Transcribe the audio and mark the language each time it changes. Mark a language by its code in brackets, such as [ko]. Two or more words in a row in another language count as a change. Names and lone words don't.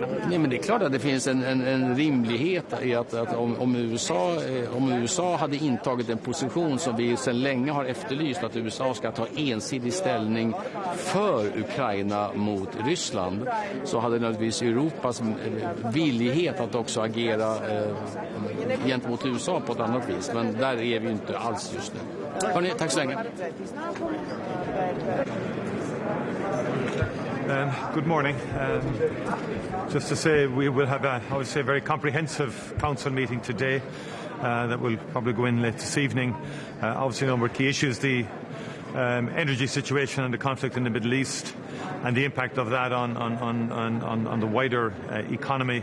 [sv] Nej, men det är klart att det finns en rimlighet i att om USA hade intagit en position som vi sedan länge har efterlyst, att USA ska ta ensidig ställning för Ukraina mot Ryssland, så hade naturligtvis Europas villighet att också agera gentemot USA på ett annat vis. Men där är vi inte alls just nu. Hörrni, tack så länge. [en] Good morning. Just to say, we will have a very comprehensive council meeting today that will probably go in late this evening. Obviously, a number of key issues: the energy situation and the conflict in the Middle East, and the impact of that on the wider economy.